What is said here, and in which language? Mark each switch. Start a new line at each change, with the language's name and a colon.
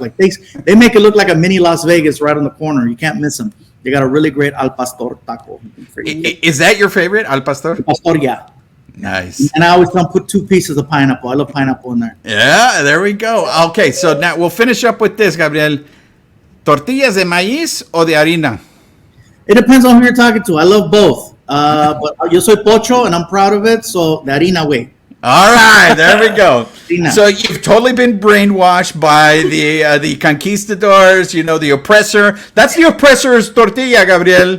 English: Like they make it look like a mini Las Vegas right on the corner. You can't miss them. They got a really great Al Pastor taco. Is that your favorite, Al Pastor? Al Pastor, yeah. Nice. And I always tell them put 2 pieces of pineapple. I love pineapple in there. Yeah, there we go. Okay, so now we'll finish up with this, Gabriel.
Spanish: ¿Tortillas de maíz o de harina?
English: It depends on who you're talking to. I love both. But
Spanish: yo soy pocho,
English: and I'm proud of it. So
Spanish: de harina,
English: way. All right, there we go. So you've totally been brainwashed by the conquistadors, the oppressor. That's the oppressor's tortilla, Gabriel.